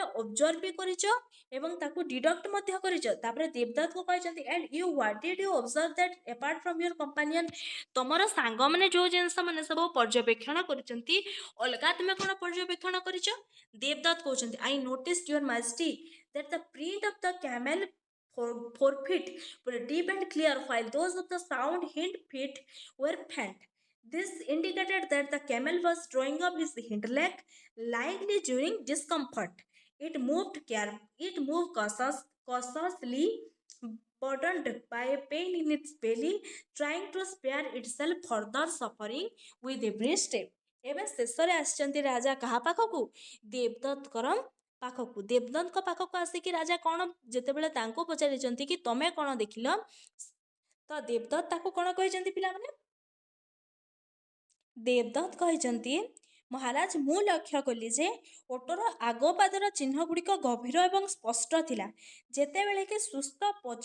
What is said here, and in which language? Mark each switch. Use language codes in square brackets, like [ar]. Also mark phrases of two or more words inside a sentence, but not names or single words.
[or] ଅବଜର୍ଭ ବି କରିଛ ଏବଂ ତାକୁ ଡିଡକ୍ଟ ମଧ୍ୟ କରିଛ ତାପରେ ଦେବଦତ୍ତକୁ କହିଛନ୍ତି [en] And you what did you observe that apart from your companion [or] ତମର ସାଙ୍ଗମାନେ ଯେଉଁ ଜିନିଷ ମାନେ ସବୁ ପର୍ଯ୍ୟବେକ୍ଷଣ କରୁଛନ୍ତି ଅଲଗା ତୁମେ କ'ଣ ପର୍ଯ୍ୟବେକ୍ଷଣ କରିଛ ଦେବଦତ୍ତ କହୁଛନ୍ତି [en] I noticed your majesty that the print of the camel forefeet were deep and clear while those of the sound hind feet were faint. This indicated that the camel was drawing up his hind leg likely during discomfort. It moved cautiously, burdened by a pain in its belly, trying to spare itself further suffering with every step. [or] ଏବେ ଶେଷରେ ଆସିଛନ୍ତି ରାଜା କାହା ପାଖକୁ ଦେବଦତ୍ତଙ୍କର ପାଖକୁ ଦେବଦତ୍ତଙ୍କ ପାଖକୁ ଆସିକି ରାଜା କ'ଣ ଯେତେବେଳେ ତାଙ୍କୁ ପଚାରିଛନ୍ତି କି ତମେ କ'ଣ ଦେଖିଲ ତ ଦେବଦତ୍ତ ତାକୁ କ'ଣ କହିଛନ୍ତି ପିଲାମାନେ ଦେବଦତ୍ତ କହିଛନ୍ତି ମହାରାଜ ମୁଁ ଲକ୍ଷ୍ୟ କଲି ଯେ ଓଟର ଆଗ ପାଦର ଚିହ୍ନ ଗୁଡ଼ିକ ଗଭୀର ଏବଂ ସ୍ପଷ୍ଟ ଥିଲା ଯେତେବେଳେ କି ସୁସ୍ଥ ପଛ